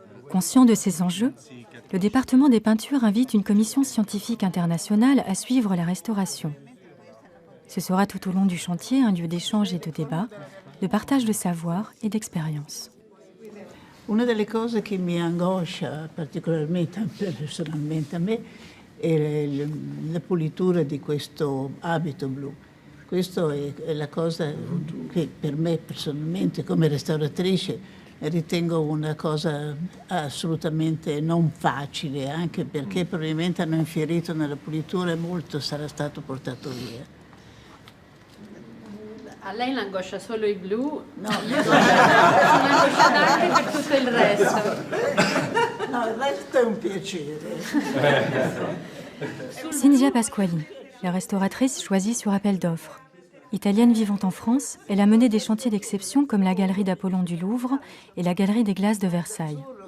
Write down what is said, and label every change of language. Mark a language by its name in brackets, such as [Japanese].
[French] Conscient de ces enjeux, le département des peintures invite une commission scientifique internationale à suivre la restauration. Ce sera tout au long du chantier un lieu d'échange et de débat, de partage de savoir et d'expérience. [Italian] Una delle cose che mi angoscia particolarmente personalmente a me è la pulitura di questo abito blu. Questa è la cosa che per me personalmente come restauratrice ritengo una cosa assolutamente non facile, anche perché probabilmente hanno infierito nella pulitura e molto sarà stato portato via. A lei l'angoscia solo il blu? No, io sono angosciata anche per tutto il resto. No, il resto è un piacere. [French] Cinzia Pasquali, la restauratrice choisie sur appel d'offres. Italienne vivant en France, elle a mené des chantiers d'exception comme la Galerie d'Apollon du Louvre et la Galerie des Glaces de Versailles.